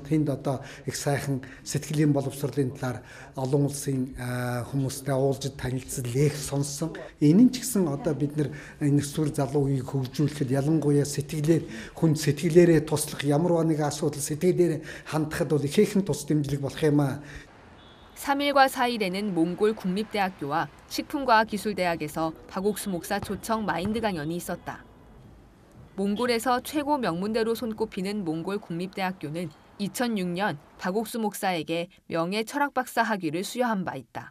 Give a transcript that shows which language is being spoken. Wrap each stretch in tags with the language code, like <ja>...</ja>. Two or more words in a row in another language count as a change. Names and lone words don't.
<mn>Тэнд одоо их сайхан сэтгэлийн боловсролын талаар олон улсын хүмүүстэй уулзаж танилцсан, лекц сонссон. Энэ нь ч гэсэн одоо бид нар энэ сүр залуу үеийг хөгжүүлэхэд ялангуяа хүн сэтгэлээрээ туслах ямар нэг асуудал сэтгэлээрээ хандахад бол ихээхэн тус дэмжлэг болох юм аа.</mn> <ko>3일과 4일에는 몽골 국립대학교와 식품과학기술대학에서 박옥수 목사 초청 마인드 강연이 있었다. 몽골에서 최고 명문대로 손꼽히는 몽골 국립대학교는 2006년 박옥수 목사에게 명예 철학박사 학위를 수여한 바 있다.</ko>